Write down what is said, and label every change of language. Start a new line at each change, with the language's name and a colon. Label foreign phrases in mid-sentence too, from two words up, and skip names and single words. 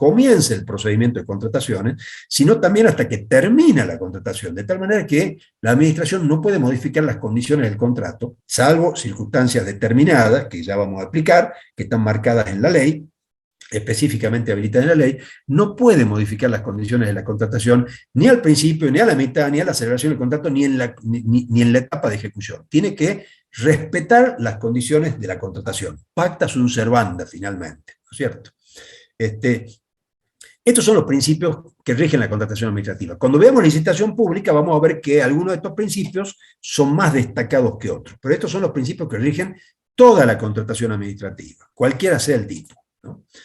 Spanish: comienza el procedimiento de contrataciones, sino también hasta que termina la contratación, de tal manera que la administración no puede modificar las condiciones del contrato, salvo circunstancias determinadas, que ya vamos a explicar, que están marcadas en la ley, específicamente habilitada en la ley, no puede modificar las condiciones de la contratación ni al principio, ni a la mitad, ni a la celebración del contrato, ni en la etapa de ejecución. Tiene que respetar las condiciones de la contratación.
Latin: Pacta sunt servanda,
Spanish: finalmente, ¿no es cierto? Estos son los principios que rigen la contratación administrativa. Cuando veamos licitación pública, vamos a ver que algunos de estos principios son más destacados que otros, pero estos son los principios que rigen toda la contratación administrativa, cualquiera sea el tipo, ¿no?